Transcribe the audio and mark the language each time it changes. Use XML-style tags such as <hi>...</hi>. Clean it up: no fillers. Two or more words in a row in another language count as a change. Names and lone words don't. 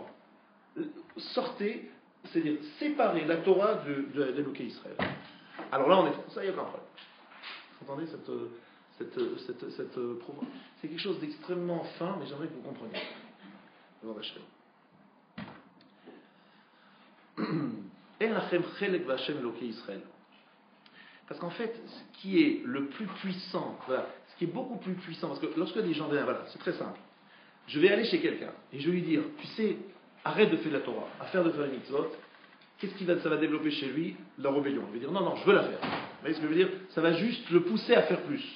<fr>Sortez, c'est-à-dire séparez la Torah d'</fr> <he>אלוקי ישראל.</he> <fr>Alors là, on est ça, il n'y a aucun problème. Vous entendez c'est quelque chose d'extrêmement fin, mais j'aimerais que vous compreniez. Devant Hachem.</fr> <he>אין לכם חלק בה' אלוקי ישראל.</he> <fr>Parce qu'en fait, ce qui est le plus puissant, voilà, ce qui est beaucoup plus puissant, parce que lorsque des gens viennent, voilà, c'est très simple. Je vais aller chez quelqu'un et je vais lui dire, tu sais, arrête de faire la Torah, faire les mitzvot. Qu'est-ce qui ça va développer chez lui? La rébellion. Il va dire, non, je veux la faire. Vous voyez ce que je veux dire? Ça va juste le pousser à faire plus.</fr>